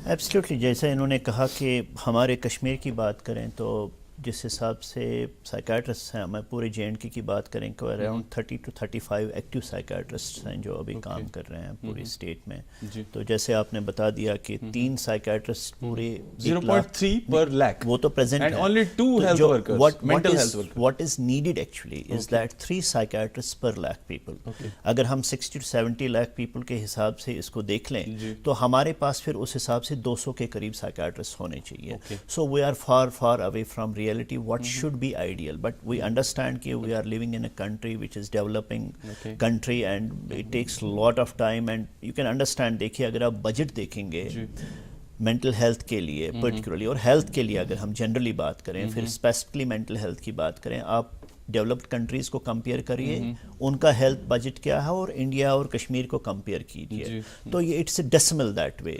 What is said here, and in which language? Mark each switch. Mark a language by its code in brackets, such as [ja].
[ur] Absolutely, جیسا انہوں نے کہا کہ ہمارے کشمیر کی بات کریں تو جس حساب سے سائیکیٹرسٹ ہیں، میں پورے JNK کی بات کریں کہ اراؤنڈ 30 to 35 ایکٹیو سائیکیٹرسٹ ہیں جو ابھی کام کر رہے ہیں پوری اسٹیٹ میں. تو جیسے آپ نے بتا دیا کہ 3 سائیکیٹرسٹ پورے 0.3 پر لاکھ وہ تو present [en] and only 2 health workers, mental health workers. What is needed actually is that 3 psychiatrists per lakh people. [ur] اگر ہم 60 to 70 لاکھ پیپل کے حساب سے اس کو دیکھ لیں تو ہمارے پاس پھر اس حساب سے 200 کے قریب سائیکیٹرسٹ ہونے چاہیے. [en] So we are far away from reality what should be ideal, but we understand کہ we are living in a country which is developing country and it takes a lot of time and you can understand. [ur] دیکھیے اگر آپ budget دیکھیں گے mental health کے لیے particularly اور health کے لیے اگر ہم جنرلی بات کریں، پھر اسپیسیفکلی مینٹل ہیلتھ کی بات کریں، آپ ڈیولپڈ کنٹریز کو کمپیئر کریے ان کا ہیلتھ بجٹ کیا ہے اور انڈیا اور کشمیر کو کمپیئر کیجیے تو یہ [en] It's a decimal that way.